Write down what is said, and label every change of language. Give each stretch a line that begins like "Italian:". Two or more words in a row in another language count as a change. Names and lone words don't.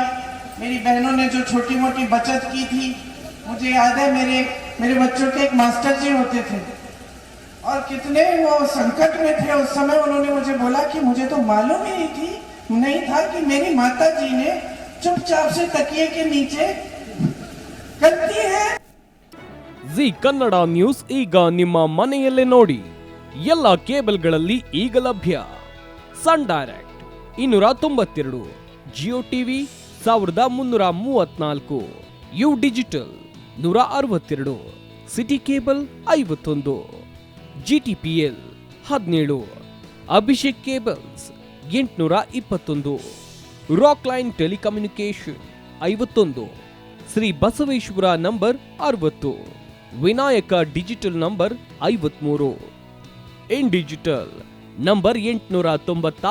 Hindi: मेरी बहनों ने जो छोटी मोटी बचत की थी, मुझे याद है मेरे बच्चों के एक मास्टर जी होते थे, और कितने वो संकट में थे उस समय। उन्होंने मुझे बोला कि मुझे तो मालूम ही नहीं था कि मेरी माता जी ने चुपचाप से तकिए के नीचे करती है।
Kannada: ಜಿ ಕನ್ನಡ ನ್ಯೂಸ್ ಈಗ ನಿಮ್ಮ ಮನೆಯಲ್ಲೇ ನೋಡಿ. ಎಲ್ಲ ಕೇಬಲ್ಗಳಲ್ಲಿ ಈಗ ಲಭ್ಯ. ಸನ್ ಡೈರೆಕ್ಟ್ 292, ಜಿಯೋ ಟಿವಿ 1334, ಯು ಡಿಜಿಟಲ್ 162, ಸಿಟಿ ಕೇಬಲ್ 51, ಜಿಟಿಪಿಎಲ್ 17, ಅಭಿಷೇಕ್ ಕೇಬಲ್ಸ್ 821, ರಾಕ್ ಲೈನ್ ಟೆಲಿಕಮ್ಯುನಿಕೇಶನ್ 51, ಶ್ರೀ ಬಸವೇಶ್ವರ ನಂಬರ್ 60, ವಿನಾಯಕ ಡಿಜಿಟಲ್ ನಂಬರ್ 53, ಇನ್ ಡಿಜಿಟಲ್ ನಂಬರ್ 896ರಲ್ಲಿ.